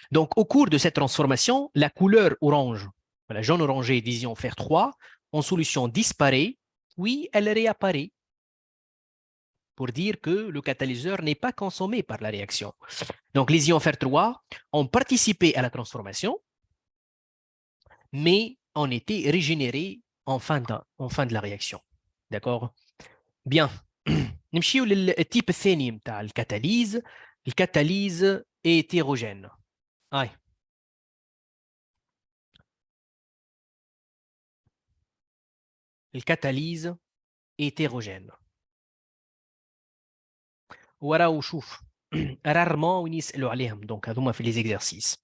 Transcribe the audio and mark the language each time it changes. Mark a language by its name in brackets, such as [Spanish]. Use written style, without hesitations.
[French] Donc, au cours de cette transformation, la couleur orange, la jaune orangée des ions Fer3 en solution disparaît, oui, elle réapparaît pour dire que le catalyseur n'est pas consommé par la réaction. Donc, les ions Fer3 ont participé à la transformation, mais ont été régénérés en fin de la réaction. D'accord? Bien. [Arabic] نمشيو للتيب الثاني نتاع الكاتاليز. الكاتاليز hétérogène. هاي الكاتاليز hétérogène. وراو شوف rarement وين يسالوا عليهم دونك هذوما في لي زيكزارسيس.